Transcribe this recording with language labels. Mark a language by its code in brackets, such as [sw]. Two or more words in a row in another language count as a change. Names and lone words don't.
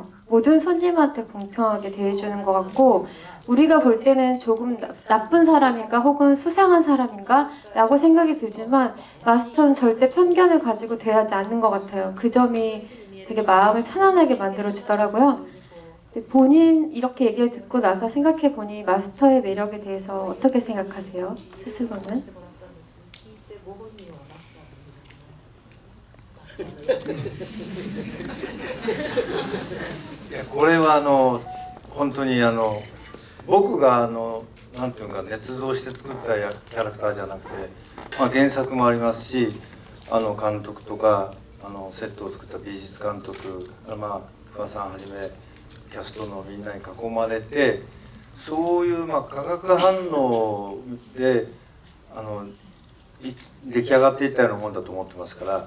[ko] 모든 손님한테 공평하게 대해주는 것 같고 우리가 볼 때는 조금 나쁜 사람인가 혹은 수상한 사람인가 라고 생각이 들지만 마스터는 절대 편견을 가지고 대하지 않는 것 같아요. 그 점이 되게 마음을 편안하게 만들어주더라고요. 본인 이렇게 얘기를 듣고 나서 생각해보니 마스터의 매력에 대해서 어떻게 생각하세요? 스스로는? [ja] いやこれは本当に僕がなんていうか捏造して作ったキャラクターじゃなくて、まあ、原作もありますし監督とかセットを作った美術監督、まあ、桑さんはじめキャストのみんなに囲まれてそういう、まあ、化学反応で出来上がっていったようなもんだと思ってますから。